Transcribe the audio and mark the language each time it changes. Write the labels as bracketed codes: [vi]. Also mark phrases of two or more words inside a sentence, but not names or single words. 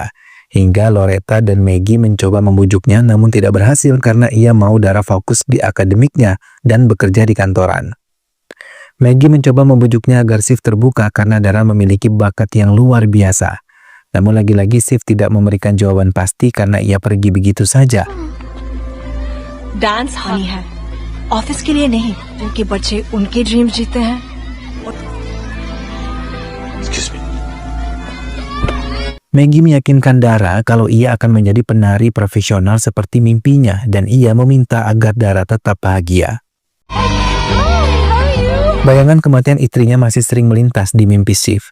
[id] Hingga Loretta dan Maggie mencoba membujuknya, namun tidak berhasil karena ia mau Dara fokus di akademiknya dan bekerja di kantoran. Maggie mencoba membujuknya agar Sif terbuka karena Dara memiliki bakat yang luar biasa. Namun lagi-lagi Sif tidak memberikan jawaban pasti karena ia pergi begitu saja. [hi] डांस हानि है, ऑफिस के लिए नहीं, उनके बच्चे उनके ड्रीम्स जीते हैं। [id] Maggie meyakinkan Dara kalau ia akan menjadi penari profesional seperti mimpinya dan ia meminta agar Dara tetap bahagia. Bayangan kematian istrinya masih sering melintas di mimpi Sif.